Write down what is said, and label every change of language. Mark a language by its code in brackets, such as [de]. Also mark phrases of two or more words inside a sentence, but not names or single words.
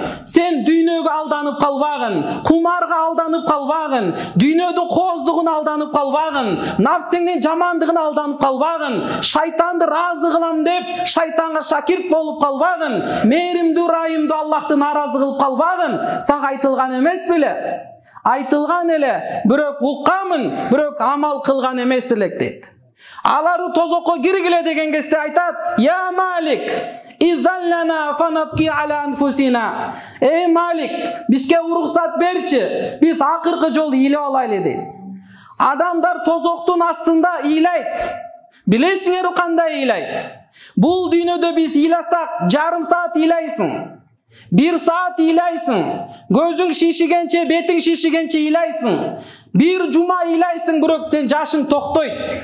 [ky] Сен дүйнөгө алданып калбагын, кумарга алданып калбагын, дүйнөдүн кооздугуна алданып калбагын, нафсиңдин жамандыгына алданып калбагын, шайтанды ыраазы кылам деп шайтанга шакирт болуп калбагын, мээримдүү райымдуу Аллахты наразы кылып калбагын. Сага айтылган эмес беле? Айтылган эле, бирок укканмын, бирок амал кылган эмес элек дейт. Аларды тозокко киргиле деген кезде айтат, [ar] يا مالك ائذن لنا فنبكي على أنفسنا. [ky] Эй Малик, бизге уруксат берчи, биз акыркы жолу ыйлап алайлы дейт. Адамдар тозоктун астында ыйлайт. Билесиңер кандай ыйлайт? Бул дүйнөдө биз ыйласак, жарым саат ыйлайсың, 1 саат ыйлайсың, көзүң шишигенче, бетиң шишигенче ыйлайсың, 1 жума ыйлайсың, бирок сен жашың токтойт.